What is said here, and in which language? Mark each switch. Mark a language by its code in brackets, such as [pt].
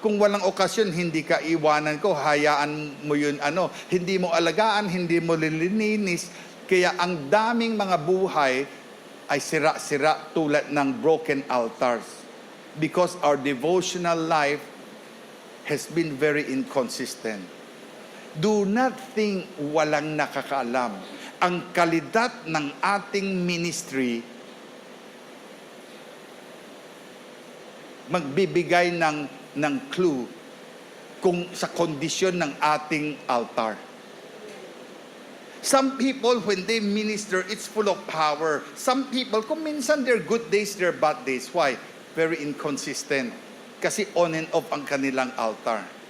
[tl] Kung walang okasyon, hindi ka iwanan ko. Hayaan mo yun, hindi mo alagaan, hindi mo lilininis. Kaya ang daming mga buhay ay sira-sira tulad ng broken altars. [en] Because our devotional life has been very inconsistent. Do not think [tl] walang nakakaalam. Ang kalidad ng ating ministry magbibigay ng clue kung sa kondisyon ng ating altar. [en] Some people, when they minister, it's full of power. Some people, [tl] kung minsan [en] they're good days, they're bad days. Why? Very inconsistent. [tl] Kasi on and off ang kanilang altar.